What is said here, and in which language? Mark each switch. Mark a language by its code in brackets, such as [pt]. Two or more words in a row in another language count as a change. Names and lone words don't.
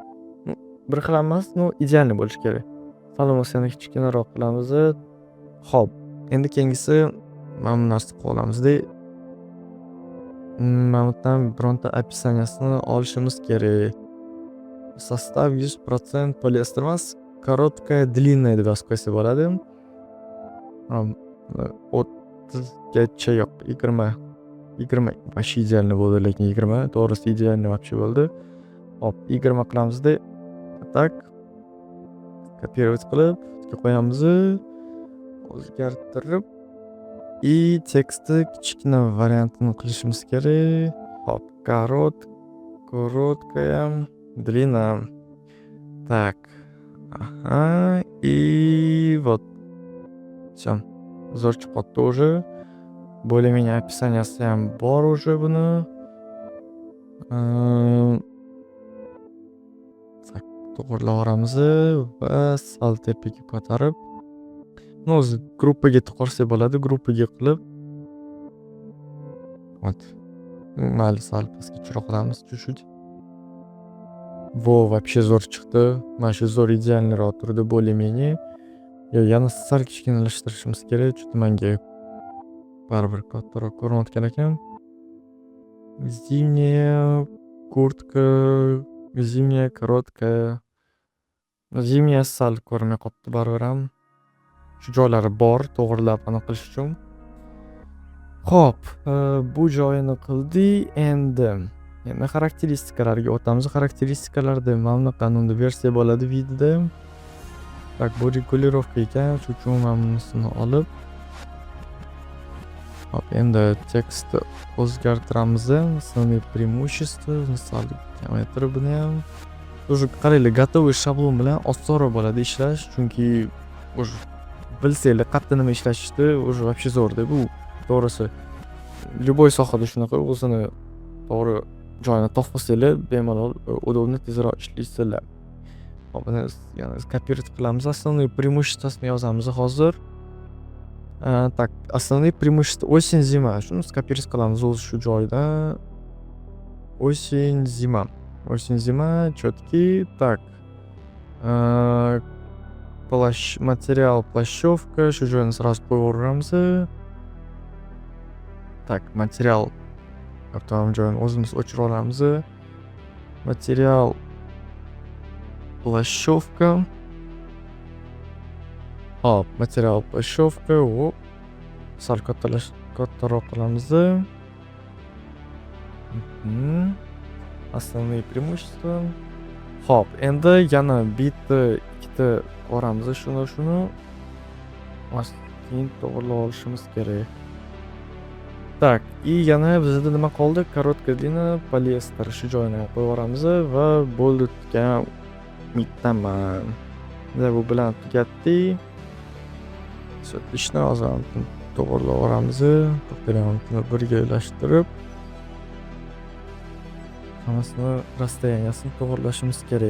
[uz] Bir xil emas, idealniy bo'lishi kerak. Sal bo'lsa kichkinaroq qilamiz. Hop, endi keyingisi mana bu narsani qo'lamiz-da. Mana bundan bironta описаниесini olishimiz kerak. Состав 100% poliester emas, [ru] короткая, длинная [uz] deb yozib qo'ysa bo'ladi. 30 gacha yo'q, 20 вообще idealniy bo'ldi, lekin 20 to'g'risi idealniy вообще bo'ldi. Hop, 20 qilamiz-da. Tak. kopировать qilib qo'yamiz, o'zgartirib и tekstni kichkina variantini qilishimiz kerak. Hop, korotkaya, [ru] длина. Так. Ага, и вот. Всё. [uz] Zo'r chiqib qoldi уже. Более-менее описанияsi ham bor уже buni. Tak, to'g'rilaveramiz va sal tepaga ko'tarib, o'zi gruppaga tiqorsak bo'ladi, gruppaga qilib. Вот. Mayli, sal pastga tushira qolamiz, [ru] чуть-чуть. [uz] Вообще zo'r chiqdi. Mana shu zo'r idealniroq turdi более-менее. Yana sal kichkinalashtirishimiz kerak, chunki menga baribir kattaroq ko'rinayotgan ekan. [ru] Зимняя куртка, зимняя короткая. [uz] Zimняя sal ko'rinmay qolibdi baribir ham. Shu joylari bor, to'g'rilab aniq qilish uchun. Xo'p, bu joyini qildik. Endi xarakteristikalarga o'tamiz. Xarakteristikalarda mana bunaqa qanday versiya bo'ladi videoda. Так, bu regulirovka ekan, shuning uchun men bunisini olib, hop, endi tekstni o'zgartiramiz. [ru] Основные преимущества, [uz] misol kamaytirib buni ham. Уже qaranglar, готовый shablon bilan osonroq bo'ladi ishlash, chunki уже bilsanglar qayerda nima ishlashni уже вообще zo'rda bu. To'g'risi, любой sohada shunaqa, o'zini to'g'ri joyini topsanglar, bemalol удобно tezroq ishlaysizlar. Hop, buni yana kopировать qilamiz. [ru] Основные преимуществосini [uz] yozamiz hozir. [ru] Так, основные преимущества осень, zima. [uz] Shuni skopировать qilamiz o'zi shu joyda. [ru] Осень, zima. Осень, zima, четкий. Так. Материал плащевка. [uz] Shu joyini сразу qo'yaveramiz. Так, материал avtonom joyini o'zimiz o'chirib olamiz. [ru] Материал плащевка. [uz] Hop, [ru] material плащевка. [uz] Hop. Sal kattaroq qilamiz. [ru] Основные преимущества. [uz] Hop, endi yana bitta, ikkita olamiz shuni. Keyin to'g'rilab olishimiz kerak. [ru] Так, и [uz] yana bizda nima qoldi? [ru] Korotka длина, polyester. [uz] Shu joyini qo'yib yuboramiz va bo'ldi, tugagan. Bittaman. Bu bilan tugatdik. Ishni hozir to'g'rilab yuboramiz. To'g'rilamoqni birga ulashtirib, hammasini расстояниясini to'g'rilashimiz kerak.